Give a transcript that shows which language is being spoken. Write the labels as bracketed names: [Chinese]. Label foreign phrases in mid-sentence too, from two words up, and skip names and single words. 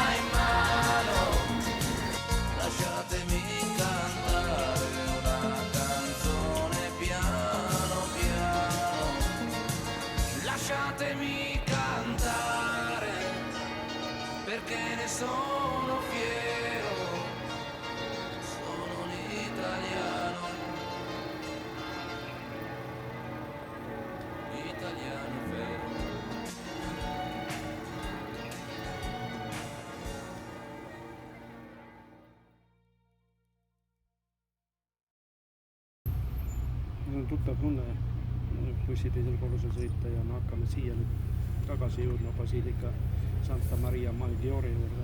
[Italian] in mano, lasciatemi cantare una canzone piano piano, lasciatemi cantare perché ne sono fiero, sono un italiano vero. [Estonian] On tuttav tunne bussiteisel korrusel sõita ja me hakkame siia nüüd tagasi jõudma Basilica Santa Maria Maggiore juurde.